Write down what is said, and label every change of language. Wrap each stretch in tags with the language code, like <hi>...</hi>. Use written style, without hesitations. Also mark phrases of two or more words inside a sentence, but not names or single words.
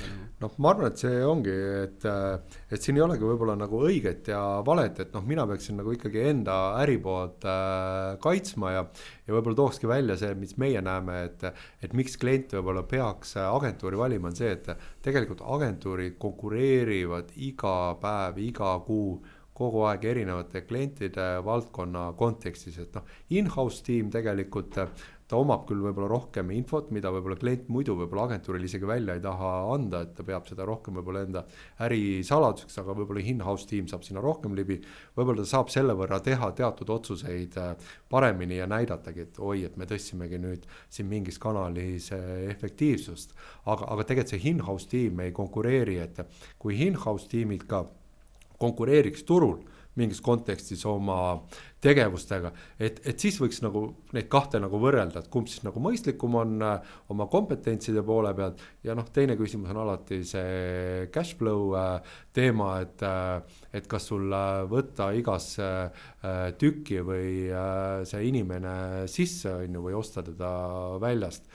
<et>Ma arvan, et see ongi, et siin ei olegi võib-olla nagu õiget ja valet, et mina peaksin nagu ikkagi enda äripood kaitsma ja võib-olla tookski välja see, mis meie näeme, et miks klient võib-olla peaks agentuuri valima, on see, et tegelikult agentuurid konkureerivad iga päev, iga kuu kogu aeg erinevate klientide valdkonna kontekstis, et in-house tiim tegelikult ta omab küll võib-olla rohkem infot, mida võib-olla klient muidu võib-olla agentuuril isegi välja ei taha anda, et ta peab seda rohkem võib-olla enda ärisaladuseks, aga võib-olla in-house tiim saab sinna rohkem libi, võib-olla ta saab selle võrra teha teatud otsuseid paremini ja näidatagi, et et me tõstsimegi nüüd siin mingis kanalis efektiivsust, aga tegelikult see in-house tiim ei konkureeri, et kui in-house tiimid ka konkureeriks turul mingis kontekstis oma tegevustega, et siis võiks nagu neid kahte nagu võrrelda, et kumb siis nagu mõistlikum on oma kompetentside poole pealt ja teine küsimus on alati see cashflow teema, et kas sul võtta igas tükki või see inimene sisse on ju, või osta teda väljast.</et>